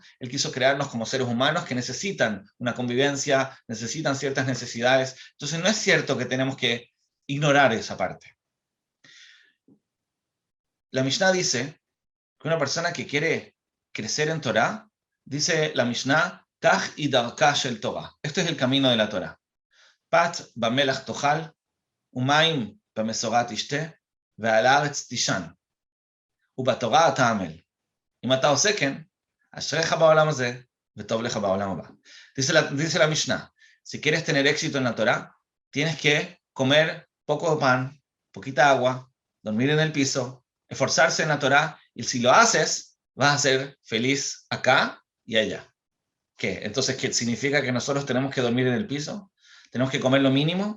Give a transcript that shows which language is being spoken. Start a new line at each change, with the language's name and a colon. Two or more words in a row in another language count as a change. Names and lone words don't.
Spanish: Él quiso crearnos como seres humanos que necesitan una convivencia, necesitan ciertas necesidades. Entonces no es cierto que tenemos que ignorar esa parte. La Mishnah dice que una persona que quiere crecer en Torah, dice la Mishnah,
Hebrew: כך היא דרכה של תורה.
Spanish: Este es el camino de la Torah.
Hebrew: פת במלח תאכל ומים במשורה תשתה ועל הארץ תישן ובתורה תעמל. אם אתה עושה כן אשריך בעולם הזה וטוב לך בעולם הבא.
Spanish: Dice la Mishnah, si quieres tener éxito en la Torah, tienes que comer poco pan, poquita agua, dormir en el piso, esforzarse en la Torah, y si lo haces, vas a ser feliz acá y allá. ¿Qué? Entonces, ¿qué significa que nosotros tenemos que dormir en el piso? ¿Tenemos que comer lo mínimo?